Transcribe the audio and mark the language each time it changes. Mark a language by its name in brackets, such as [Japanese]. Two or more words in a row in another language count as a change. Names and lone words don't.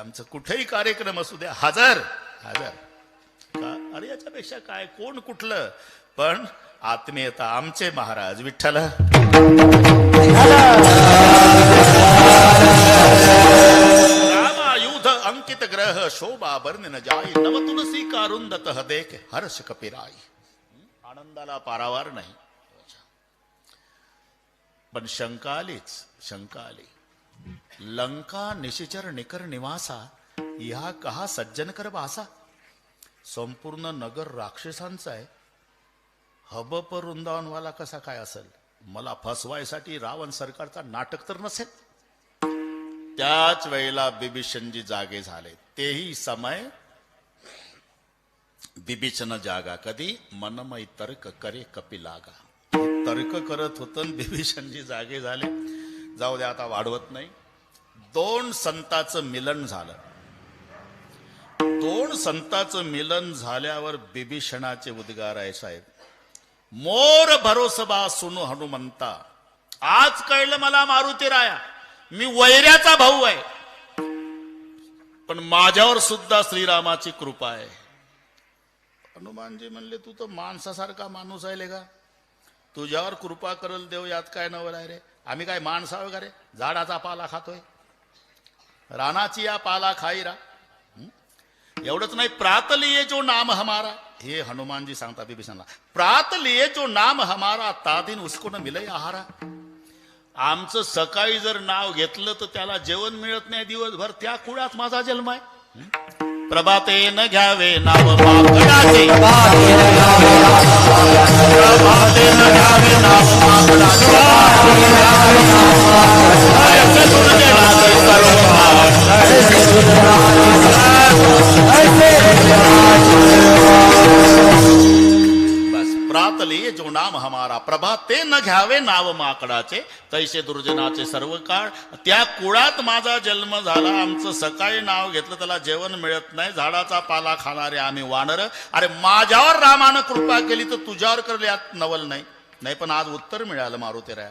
[Marathi] आमचं कुठेही कार्यक्रम असू द्या, हजर हजर. का अरे याच्यापेक्षा काय, कोण कुठलं, पण आत्मीयता. आमचे महाराज विठ्ठल. [Awadhi] रामायुध अंकित ग्रह शोभा बर्णन जाई, नव तुलसी कारुंदत देख हर्ष कपिराई. [Marathi] आनंदाला पारावार नाही. पण शंका आली. [Awadhi] लंका निशिचर निकर निवासा, या कहा सज्जन कर बासा. [Marathi] संपूर्ण नगर राक्षसांचा आहे, हबप वृंदावनवाला कसा काय असेल? मला फसवायसाठी रावण सरकारचा नाटक तर नसेल. त्याच वेळेला बिभीषणजी जागे झाले. [Awadhi] तेही समय बिभीषण जागा. कधी? मनमय तर्क करे कपिलागा. [Marathi] तर्क करत होत, बिभीषणजी जागे झाले. जाऊ द्या, आता वाढवत नाही. दोन संतांचं मिलन झालं. दोन संतांचं मिलन झाल्यावर बिभीषणाचे उद्गार आहे साहेब. [Awadhi] मोर भरोसबा सुनु हनुमंता. [Marathi] आज कळलं मला मारुती राया, मी वैऱ्याचा भाऊ आहे, पण माझ्यावर सुद्धा श्रीरामाची कृपा आहे. हनुमानजी म्हणले, तू तर माणसासारखा माणूस आहे का? तुझ्यावर कृपा करल देव, यात काय नवल आहे रे? आम्ही काय माणसा वगैरे? झाडाचा पाला खातोय, रानाची या पाला खाईरा. एवढंच नाही, [Awadhi] प्रात लिये जो नाम हमारा. [Marathi] हे हनुमानजी सांगता बिभीषणला, [Awadhi] प्रात लिये जो नाम हमारा, तादिन उसको न मिले आहारा. [Marathi] आमचं सकाळी जर नाव घेतलं तर त्याला जेवण मिळत नाही दिवसभर. त्या कुळात माझा जन्म आहे. प्रभाते न घ्यावे नाव माकडाचे, प्रभाते न घ्यावे नाव माकडाचे. [Awadhi] बस, प्रात लिये जो नाम हमारा, [Marathi] प्रभाते न घ्यावे नाव माकडाचे, तैसे दुर्जनाचे सर्व काळ. त्या कुळात माझा जन्म झाला. आमचं सकाळी नाव घेतलं त्याला जेवण मिळत नाही, झाडाचा पाला खाणारे आम्ही वानर. अरे माझ्यावर रामानं कृपा केली तर तुझ्यावर करले, यात नवल नाही. नाही पण आज उत्तर मिळालं मारुती राया.